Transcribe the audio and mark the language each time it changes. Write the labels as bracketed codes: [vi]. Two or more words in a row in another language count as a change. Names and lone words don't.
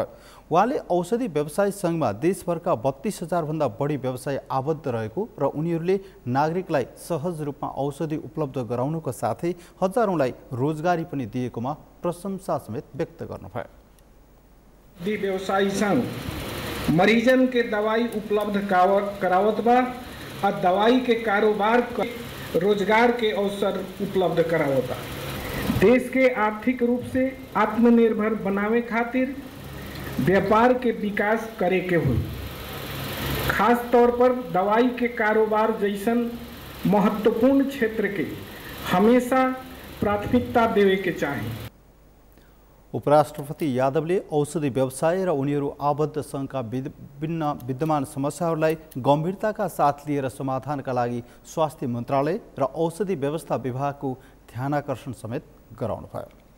[ne] उहाँले औषधि व्यवसाय सङ्घमा देशभरका 32,000 भन्दा बढी व्यवसाय आबद्ध रहेको र उनीहरूले नागरिकलाई सहज रूपमा औषधि उपलब्ध गराउनुको साथै हजारौंलाई रोजगारी पनि दिएकोमा प्रशंसा समेत व्यक्त गर्नुभयो। [bho] व्यवसायी संघ मरीजन के दवाई उपलब्ध करावत बा और दवाई के कारोबार रोजगार के अवसर उपलब्ध करावता। देश के आर्थिक रूप से आत्मनिर्भर बनावे खातिर व्यापार के विकास करे के हुई। खास तौर पर दवाई के कारोबार जैसन महत्वपूर्ण क्षेत्र के हमेशा प्राथमिकता देवे के चाहिए। [ne] उपराष्ट्रपति यादवले औषधि व्यवसाय र उनीहरू आबद्ध सङ्घका विभिन्न विद्यमान समस्याहरूलाई गम्भीरताका साथ लिएर समाधानका लागि स्वास्थ्य मन्त्रालय र औषधि व्यवस्था विभागको ध्यानाकर्षण समेत गराउनुभयो।